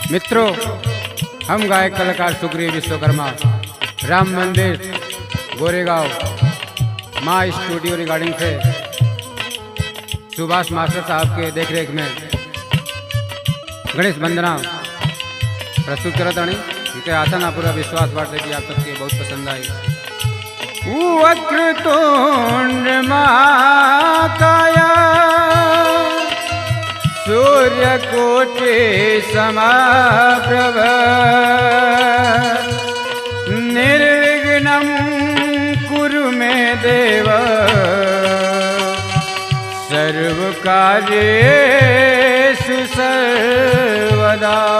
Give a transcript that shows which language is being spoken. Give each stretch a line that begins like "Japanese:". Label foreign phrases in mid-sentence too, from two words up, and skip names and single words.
Bhojpuri: मित्रों, हम गायक कलाकार सुग्रीव विश्वकर्मा राम मंदिर गोरेगांव माँ स्टूडियो रिकॉर्डिंग से सुभाष मास्टर साहब के देखरेख में गणेश वंदना प्रस्तुत करत आनी उनके आशा ना पूरा विश्वास बाटे कि आप सबके बहुत पसंद आई।
Sanskrit: वक्रतुंड महाकाय सूर्यकोटि समप्रभ निर्विघ्नं कुरु मे देव सर्वकार्येषु सर्वदा।